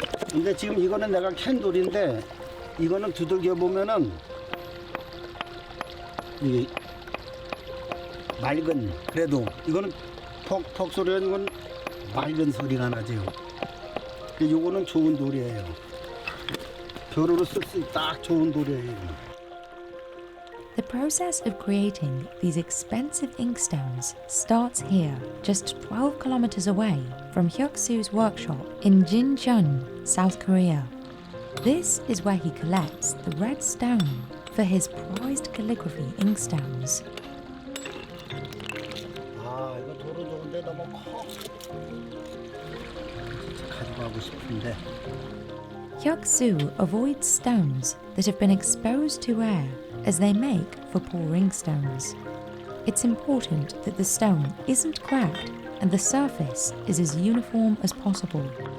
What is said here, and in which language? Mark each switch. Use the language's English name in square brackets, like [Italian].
[Korean] 근데 지금 이거는 내가 캔돌인데 이거는 두들겨 보면은 이게 맑은, 그래도 이거는 퍽퍽 소리가 이건 맑은 소리가 나죠. 이거는 좋은 돌이에요. 벼루로 쓸 수 딱 좋은 돌이에요. [English] The process of creating these expensive inkstones starts here, just 12 kilometers away from Hyuk-soo's workshop in Jincheon, South Korea. This is where he collects the red stone for his prized calligraphy inkstones. [Korean] 아, 이거 도로 좋은데 너무 커. 가져가고 싶은데. [English] Hyuk-soo avoids stones that have been exposed to air as they make for poor inkstones. It's important that the stone isn't cracked and the surface is as uniform as possible.